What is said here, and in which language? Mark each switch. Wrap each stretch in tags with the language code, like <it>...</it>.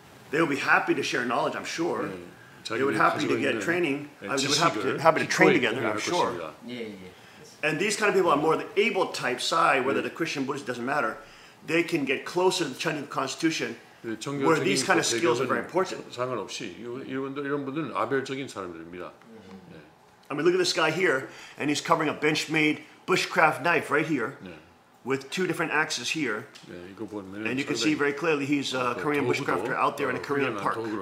<en>They would be happy to share knowledge, I'm sure. They would happy to get training. They would happy to train together, I'm sure. And these kind of people are more the able type side, whether the Christian, Buddhist, doesn't matter. They can get closer to the Chinese Constitution, where these kind of skills are very important.</en> <ko>상관없이 이런 분들은 아벨적인 사람들입니다.</ko> <en>I mean, look at this guy here, and he's covering a bench-made bushcraft knife right here, with 2 different axes here. And you can see very clearly he's a Korean bushcrafter out there in a Korean park.</en>